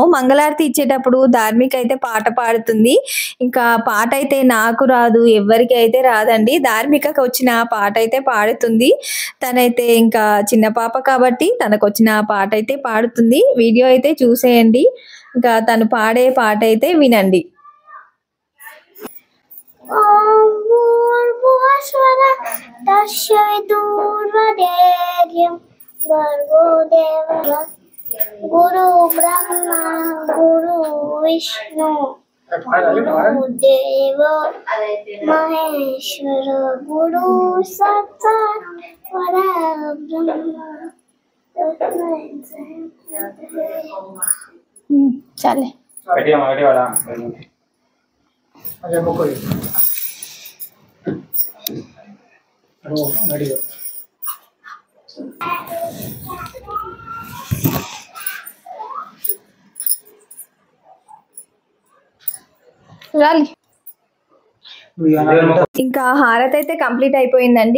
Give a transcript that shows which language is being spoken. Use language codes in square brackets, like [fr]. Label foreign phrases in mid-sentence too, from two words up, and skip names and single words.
[te] మంగళారతి ఇచ్చేటప్పుడు ధార్మిక అయితే పాట పాడుతుంది. ఇంకా పాట అయితే నాకు రాదు, ఎవరికి అయితే రాదండి. ధార్మికకు వచ్చిన పాట అయితే పాడుతుంది. తనైతే ఇంకా చిన్న పాప కాబట్టి తనకు వచ్చిన పాట అయితే పాడుతుంది. వీడియో అయితే చూసేయండి. ఇంకా తను పాడే పాట అయితే వినండి. [sa] ॐ भूर्भुवस्वरः तस्य विदुर्वरेण्यं भर्गो देवस्य गुरु ब्रह्मा गुरु विष्णु गुरुदेव महेश्वर गुरु साक्षात् परब्रह्म [te] చాలే అదే మొక్కలు రెడీ ఇంకా హారతి అయితే కంప్లీట్ అయిపోయిందండి.